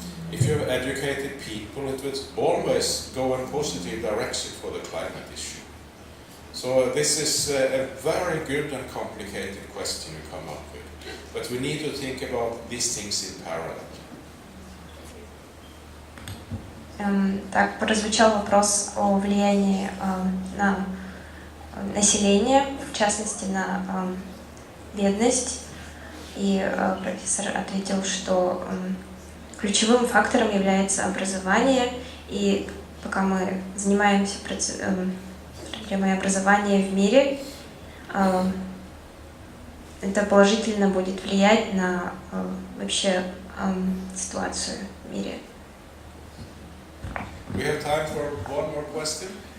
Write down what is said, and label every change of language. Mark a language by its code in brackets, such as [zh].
[en] If you have educated people, it will always go in a positive direction for the climate issue. So this is a very good and complicated question you come up with. But we need to think about these things in parallel. [ru] Так, прозвучал вопрос о влиянии на население, в частности на бедность. И профессор ответил, что ключевым фактором является образование. И пока мы занимаемся проблемой образования в мире, это положительно будет влиять на вообще ситуацию в мире. [en] We have time for one more question.